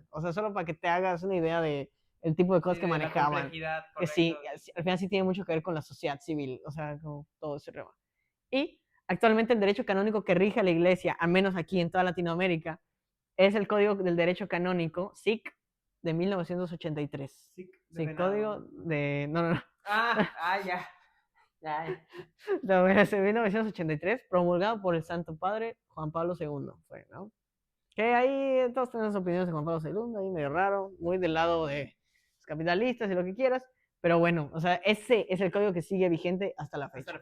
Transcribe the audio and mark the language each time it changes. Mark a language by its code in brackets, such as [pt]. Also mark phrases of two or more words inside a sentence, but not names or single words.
[es] O sea, solo para que te hagas una idea de el tipo de cosas que manejaban. Que sí, al final sí tiene mucho que ver con la sociedad civil, o sea, como todo ese tema. Y actualmente el derecho canónico que rige a la iglesia, al menos aquí en toda Latinoamérica, es el Código del Derecho Canónico, SIC, de 1983. SIC, código de... No. Ya. No, es de 1983, promulgado por el Santo Padre Juan Pablo II, fue, ¿no? Que ahí todos tenemos opiniones de Juan Pablo II, ahí medio raro, muy del lado de los capitalistas y lo que quieras, pero bueno, o sea, ese es el código que sigue vigente hasta la fecha.